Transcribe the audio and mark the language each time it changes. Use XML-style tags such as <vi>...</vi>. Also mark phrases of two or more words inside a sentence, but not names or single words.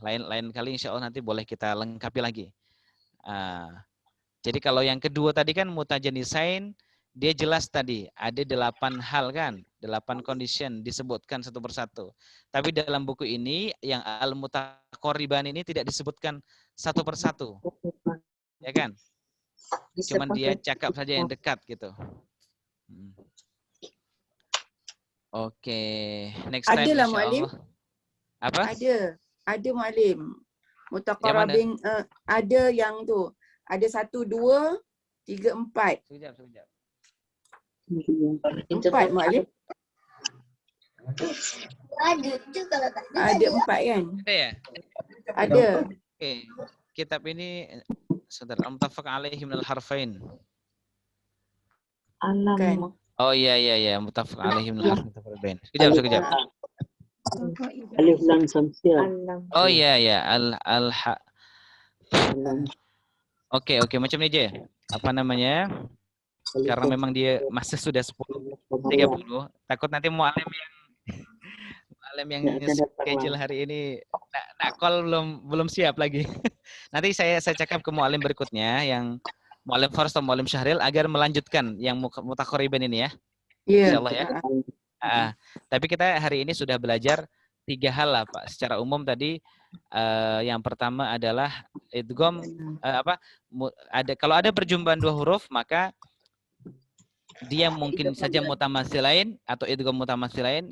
<id>Lain kali</id> <ar>insya Allah</ar> <id>nanti boleh kita lengkapi lagi. Jadi kalau yang kedua tadi kan mutajanisain, dia jelas tadi ada 8 hal kan, 8 condition disebutkan satu persatu. Tapi dalam buku ini yang al-mutaqarriban ini tidak disebutkan satu persatu, ya kan? Cuman dia cakap saja yang dekat gitu. Oke,</id> <en>next time</en> <id>Adalah insyaallah. Apa? Ada Muallim. Mutaqarrabin ada yang tu. Ada 1, 2, 3, 4.</id> <ms>Sekejap. 4 Muallim. Ada tu kalau tak ada.</ms> <id>Ada 4 kan? Ada ya? Ada. Oke. Kitab ini saudara</id> <ar>al-muttafaq alaihi minal harfain.</ar> <id>Alam. Oh iya,</id> <ar>muttafaq alaihi minal harfain.</ar> <ms>Sekejap.</ms> <id>Alif lam samsiah.</id> <ms>Oh iya, Oke, macam ni je. Apa namanya? Karena memang dia masa sudah 10.30, takut nanti muallim yang schedule hari ini nak call belum siap lagi. Nanti saya cakap ke muallim berikutnya yang muallim Faris atau muallim Syahril agar melanjutkan yang mutaqarriban ini ya. Insyaallah ya.</ms> <id>Tapi kita hari ini sudah belajar 3 hal lah Pak. Secara umum tadi yang pertama adalah idgham kalau ada perjumpaan 2 huruf maka dia mungkin saja mutamasilain atau idgham mutamasilain.</id>